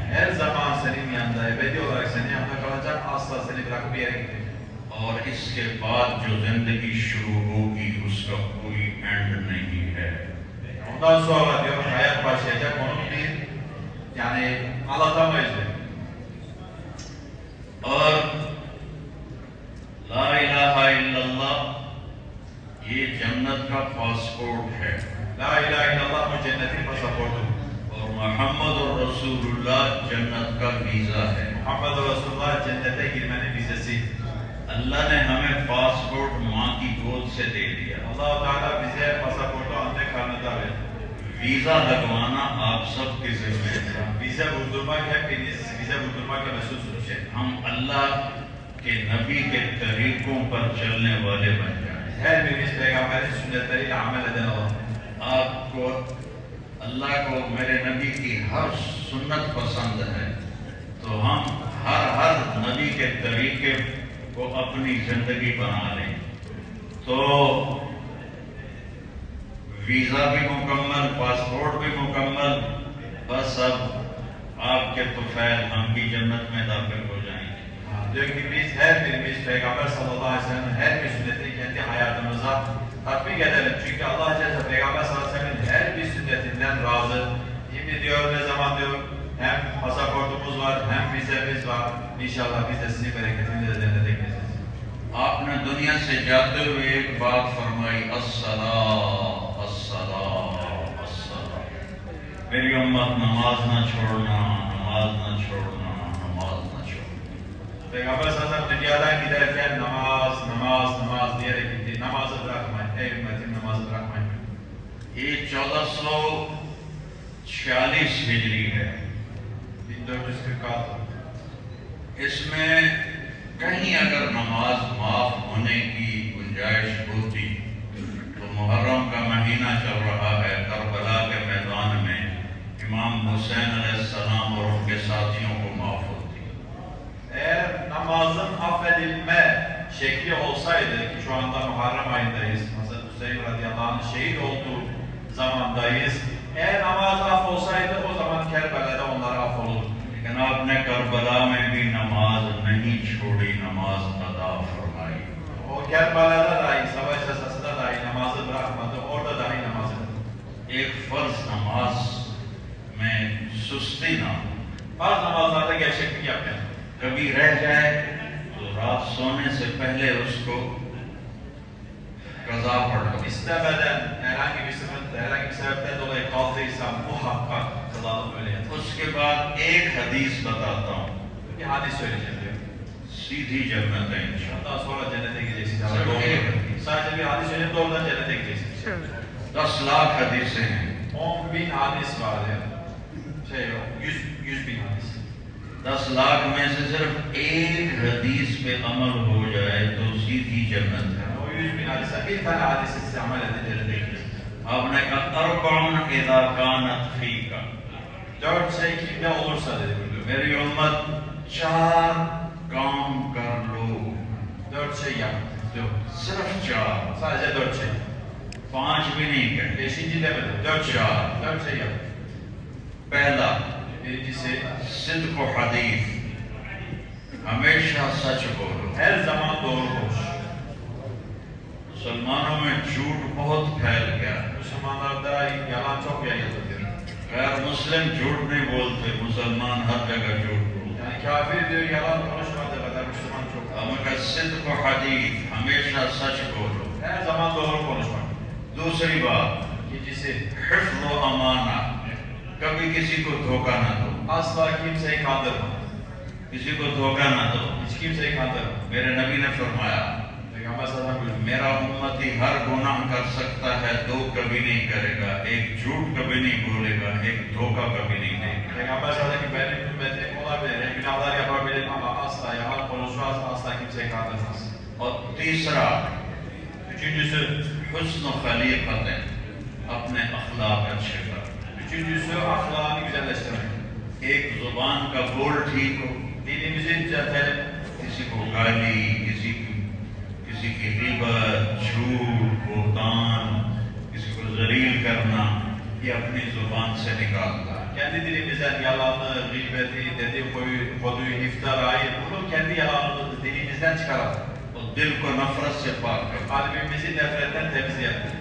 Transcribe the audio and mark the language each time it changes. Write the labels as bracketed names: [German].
[Turkish] Her zaman senin yanında, ebedi olarak senin yanında kalacak, asla seni bırakıp bir yere gitmeyeceğim. [Urdu] اور اس کے بعد جو زندگی شروع ہوگی اس کا کوئی اینڈ نہیں ہے. [Turkish] Ondan sonra diyor hayat başlayacak, onun bir yani anlatamayız diyor. [Urdu] اور لا الہ الا اللہ یہ جنت کا پاسپورٹ ہے, [Turkish] La ilahe illallah bu cennetin pasaportu. [Urdu] اور محمد رسول اللہ جنت کا ویزا ہے. [Turkish] Muhammed Resulullah cennete girmenin vizesi. [Urdu] اللہ نے ہمیں پاسپورٹ ماں کی گود سے دے دیا. [Turkish] Allah-u Teala bize pasaportu anne karnında verdi. [Urdu] Visa لگوانا آپ سب کی ذمہ ہے. [Turkish] Vize vurdurmak hepiniz vize vurdurmakla mesulsünüz. [Urdu] ہم اللہ کے نبی کے طریقوں پر چلنے والے بن جائیں. [Turkish] Her birimiz peygamberin sünnetleriyle amel eden olalım. [Urdu] آپ کو اللہ کو میرے نبی کی ہر سنت پسند ہے, تو ہم ہر نبی کے طریقے کو اپنی زندگی بنا لیں. تو ویزا بھی مکمل, پاسپورٹ بھی مکمل, بس اب آپ کے طفیل ہم بھی جنت میں داخل ہو جائیں گے. [Turkish] Diyor ki biz her birimiz Peygamber sallallahu aleyhi ve sellem'in her bir sünnetini kendi hayatımıza tatbik edelim. Çünkü Allah Celle Peygamber sallallahu aleyhi ve sellem'in her bir sünnetinden razı. Şimdi diyor ne zaman diyor hem pasaportumuz var hem vizemiz var. İnşallah biz de sizin bereketinizle cennete gireceğiz. [Urdu] آپ نے دنیا سے جاتے ہوئے ایک بات فرمائی, [Arabic] الصلاۃ الصلاۃ الصلاۃ. [Urdu] میری امت نماز نہ چھوڑنا, نماز نہ چھوڑنا, نماز نہ چھوڑنا. [Turkish] Peygamber sallallahu aleyhi ve sellem dünyadan giderken namaz, namaz, namaz diyerek gitti. Namazı bırakmayın. Ey ümmetim namazı bırakmayın. [Urdu] یہ 1446 ہجری ہے. [Turkish] 1446. [Urdu] اس میں کہیں اگر نماز معاف ہونے کی گنجائش ہوتی تو محرم کا مہینہ چل رہا ہے, کربلا کے میدان میں امام حسین علیہ السلام اور ان کے ساتھیوں کو معاف ہوتی. [Turkish] Eğer namazın affedilme şekli olsaydı ki şu anda Muharrem ayındayız. Hazreti Hüseyin radıyallahu anh şehit olduğu zamandayız. Eğer namaz aff olsaydı o zaman Kerbela'da onlara affolurdu. [Urdu] لیکن آپ نے کربلا میں بھی نماز نہیں چھوڑی, نماز ادا فرمائی. [Turkish] O Kerbela'da dahi, savaş esasında dahi namazı bırakmadı. Orada dahi namazı kıldı. [Urdu] ایک فرض نماز میں سستی نہ ہو. [Turkish] Bazı namazlarda gevşeklik yapmayalım. [Urdu] کبھی رہ جائے تو رات سونے سے پہلے اس کو قضا پڑھ لو. [Turkish] İstemeden herhangi bir sebepten dolayı kaldıysa muhakkak kılalım, öyle yatalım. [Urdu] اس کے بعد ایک حدیث بتاتا ہوں, [Turkish] Bir hadis söyleyeceğim diyor. [Urdu] سیدھی جنت ہے انشاءاللہ. [Turkish] Ondan sonra cennete gideceksiniz. Doğru. Sadece bir hadis söyleyip doğrudan cennete gideceksiniz. [Urdu] 10 lakh حدیثیں ہیں. [Turkish] 10.000 hadis var diyor. 100.000 hadis. [Urdu] 10 lakh میں سے صرف ایک حدیث پہ عمل ہو جائے تو سیدھی جنت ہے. [Turkish] Yani o 100.000 hadisten bir tane hadisi size amel edin cennete gideceksiniz. [Urdu] آپ نے کہا [Arabic] اربعن اذا كانت فیک. [Turkish] 4 şey kimde olursa dedi buyuruyor. [Urdu] میری امت 4 کام کر لو, [Turkish] 4 şey yap diyor. [Urdu] صرف 4, [Turkish] Sadece 4 şey. [Urdu] 5 بھی نہیں کہتے. [Turkish] 5. demedi. 4 şey. 4 şey yap. [Urdu] پہلا [Turkish] Birincisi [Urdu] صدق و حدیث, ہمیشہ سچ بولو. [Turkish] her zaman doğru konuş. [Urdu] مسلمانوں میں جھوٹ بہت پھیل گیا. [Turkish] Müslümanlarda yalan çok yayıldı diyor. [Urdu] غیر مسلم جھوٹ نہیں بولتے, مسلمان ہر جگہ جھوٹ بولتے. [Turkish] Yani kafir diyor yalan konuşmadığı kadar Müslüman çok. [Urdu] ہم کا صدق و حدیث, ہمیشہ سچ بولو. [Turkish] Her zaman doğru konuşmak. [Urdu] دوسری بات [Turkish] İkincisi [Urdu] حفظ و امانہ, کبھی کسی کو دھوکہ نہ دو. [Turkish] asla kimseyi kandırma. [Urdu] کسی کو دھوکہ نہ دو. [Turkish] Hiç kimseyi kandırma. [Urdu] میرے نبی نے فرمایا [Turkish] Peygamber sallallahu aleyhi ve sellem [Urdu] میرا امتی ہر گناہ کر سکتا ہے, 2 کبھی نہیں کرے گا. ایک جھوٹ کبھی نہیں بولے گا, ایک دھوکہ کبھی نہیں دے گا. [Turkish] Peygamber sallallahu aleyhi ve sellem benim ümmetim olabilir, günahlar yapabilir ama asla yalan konuşmaz, asla kimseyi kandırmaz. [Urdu] اور تیسرا [Turkish] Üçüncüsü [Urdu] حسن خلیقت, اپنے اخلاق اچھے کر. [Turkish] Üçüncüsü ahlakını güzelleştirmek. [Urdu] ایک زبان کا بول ٹھیک ہو, [Turkish] Dilimizi düzeltelim. [Urdu] کسی کو گالی, کسی کی غیبت, جھوٹ, بہتان, یہ اپنی زبان سے نکالتا ہے. [Turkish] Kendi dilimizden yalanı, gıybeti, dedikoduyu, iftirayı, bunu kendi yalanımızı dilimizden çıkaralım. [Urdu] وہ دل کو نفرت سے پاک کر. [Turkish] Kalbimizi nefretten temizleyelim.